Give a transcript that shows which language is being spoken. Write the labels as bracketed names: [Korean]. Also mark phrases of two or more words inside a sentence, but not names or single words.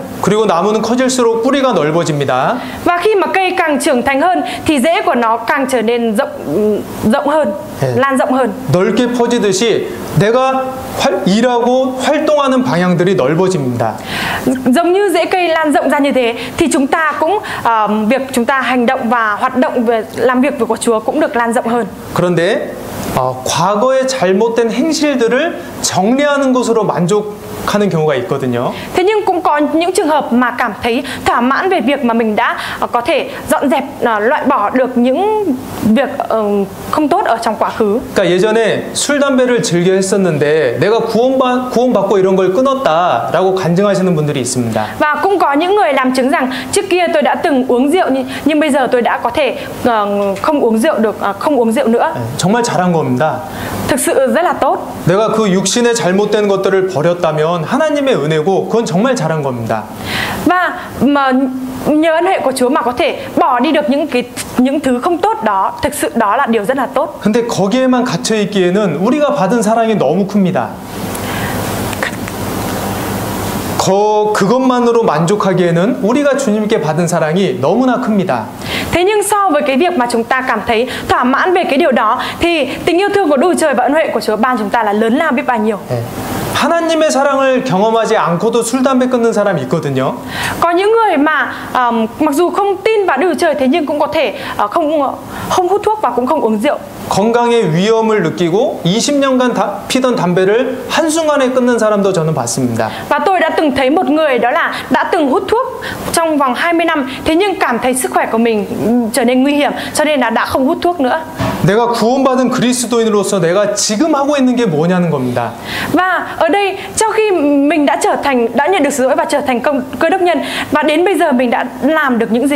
[Korean] 그리고 나무는 커질수록 뿌리가 넓어집니다. [Vietnamese] Và khi mà cây càng trưởng thành hơn thì rễ của nó càng trở nên rộng hơn, lan rộng hơn. [Korean] 넓게 퍼지듯이 내가 일하고 활동하는 방향들이 넓어집니다. [Vietnamese] Giống như rễ cây lan rộng ra như thế thì chúng ta cũng việc chúng ta hành động và hoạt động về làm việc của Chúa cũng được lan rộng hơn. [Korean] 그런데 과거의 잘못된 행실들을 정리하는 것으로 만족하는 경우가 있거든요. [Vietnamese] Thế nhưng cũng có những trường hợp mà cảm thấy thỏa mãn về việc mà mình đã có thể dọn dẹp, loại bỏ được những việc không tốt ở trong quá khứ. [Korean] 그러니까 예전에 술 담배를 즐겨 했었는데 내가 구원받고 이런 걸 끊었다라고 간증하시는 분들이 있습니다. [Vietnamese] Và cũng có những người làm chứng rằng trước kia tôi đã từng uống rượu nhưng bây giờ tôi đã có thể không uống rượu được, không uống rượu nữa. [Korean] 정말 잘한 겁니다. [Vietnamese] Thực sự rất là tốt. [Korean] 내가 그 육신의 잘못된 것들을 버렸다면 하나님의 은혜고 그건 정말 잘한 겁니다. [Vietnamese] Và mà nhờ ân huệ của Chúa mà có thể bỏ đi được những thứ không tốt đó, thực sự đó là điều rất là tốt. [Korean] 근데 거기에만 갇혀 있기에는 우리가 받은 사랑이 너무 큽니다. 그것만으로 만족하기에는 우리가 주님께 받은 사랑이 너무나 큽니다. [Vietnamese] Thế nhưng so với cái việc mà chúng ta cảm thấy thỏa mãn về cái điều đó thì tình yêu thương của Đức Trời và ân huệ của Chúa ban chúng ta là lớn lao biết bao nhiêu. [Korean] 하나님의 사랑을 경험하지 않고도 술 담배 끊는 사람이 있거든요. [Vietnamese] Có những người mà mặc dù không tin vào Đức Chúa Trời thế nhưng cũng có thể không hút thuốc và cũng không uống rượu. [Korean] 건강의 위험을 느끼고 20년간 피던 담배를 한순간에 끊는 사람도 저는 봤습니다. [Vietnamese] Và tôi đã từng thấy một người đó là đã từng hút thuốc trong vòng 20 năm thế nhưng cảm thấy sức khỏe của mình trở nên nguy hiểm cho nên là đã không hút thuốc nữa. [Korean] 내가 구원받은 그리스도인으로서 내가 지금 하고 있는 게 뭐냐는 겁니다. [Vietnamese] Và ở đây trong khi mình đã nhận được sự dỗi và trở thành cơ đốc nhân và đến bây giờ mình đã làm được những gì?